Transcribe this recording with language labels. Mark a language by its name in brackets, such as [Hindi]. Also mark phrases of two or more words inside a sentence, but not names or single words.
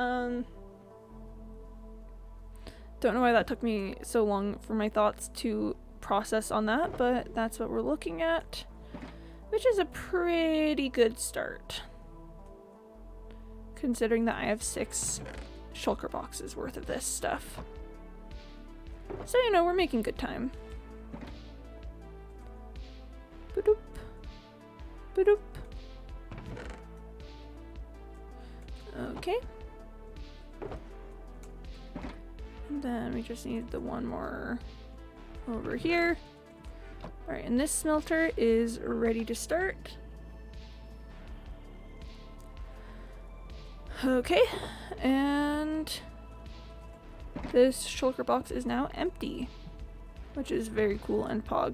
[English] Don't know why that took me so long for my thoughts to process on that, but that's what we're looking at, which is a pretty good start, considering that I have 6 shulker boxes worth of this stuff. So, you know, we're making good time. Ba-doop. Ba-doop. Okay. we just need the one more over here. Alright, and this smelter is ready to start. Okay, and this shulker box is now empty, which is very cool and pog.